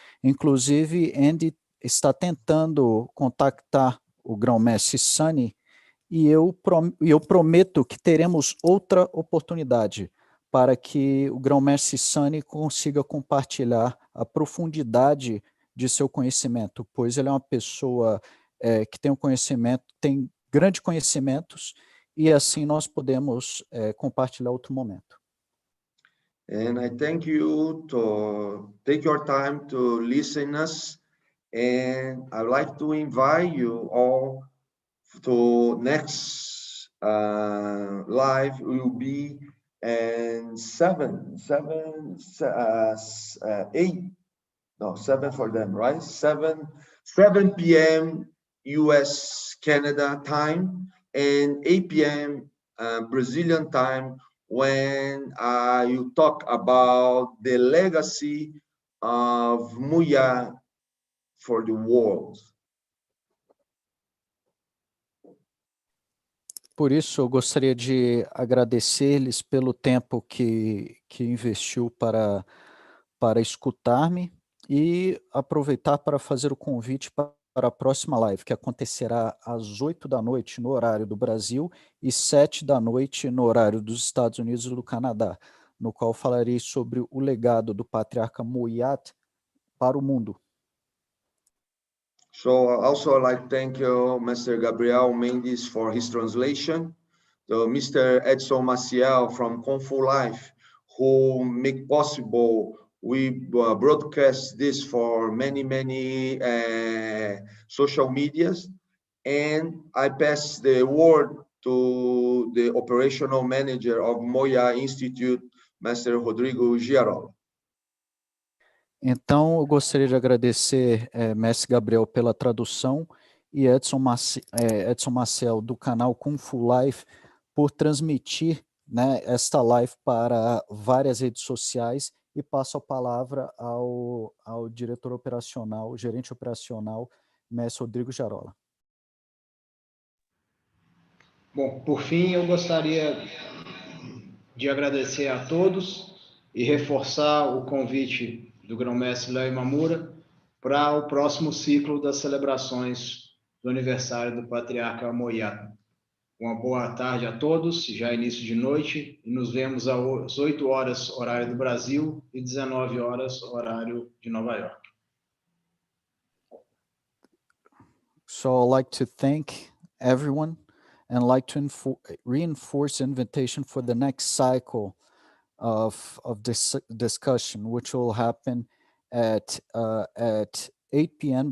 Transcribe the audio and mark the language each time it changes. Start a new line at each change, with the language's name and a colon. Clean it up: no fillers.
Portuguese: Inclusive, Andy está tentando contactar o grão-mestre Sonny e eu prometo que teremos outra oportunidade para que o grão-mestre Sonny consiga compartilhar a profundidade de seu conhecimento, pois ele é uma pessoa que tem tem grandes conhecimentos, e assim nós podemos compartilhar outro momento.
English: And I thank you to take your time to listen us, and I'd like to invite you all to next live will be and 7 for them, right? 7 p.m. US Canada time and 8 p.m. Brazilian time, when you talk about the legacy of Muya for the world.
Portuguese: Por isso, eu gostaria de agradecer-lhes pelo tempo que investiu para escutar-me e aproveitar para fazer o convite para a próxima live, que acontecerá às 20h no horário do Brasil e 19h no horário dos Estados Unidos e do Canadá, no qual falarei sobre o legado do patriarca Moyat para o mundo.
English: So also I'd like to thank you, Mr. Gabriel Mendes, for his translation, to Mr. Edson Maciel from Kung Fu Life, who make possible we broadcast this for many social medias. And I pass the word to the operational manager of Moya Institute, Mr. Rodrigo Giarola.
Portuguese: Então, eu gostaria de agradecer Mestre Gabriel pela tradução e Edson Maciel do canal Kung Fu Life por transmitir, né, esta live para várias redes sociais, e passo a palavra ao diretor operacional, gerente operacional, Mestre Rodrigo Giarola. Bom, por fim, eu gostaria de agradecer a todos e reforçar o convite do grão-mestre Léo Imamura para o próximo ciclo das celebrações do aniversário do patriarca Moyat. Uma boa tarde a todos, já início de noite, e nos vemos às 8h, horário do Brasil, e 19h, horário de Nova York.
English: So I'd like to thank everyone and like to reinforce the invitation for the next cycle of this discussion, which will happen at 8 p.m.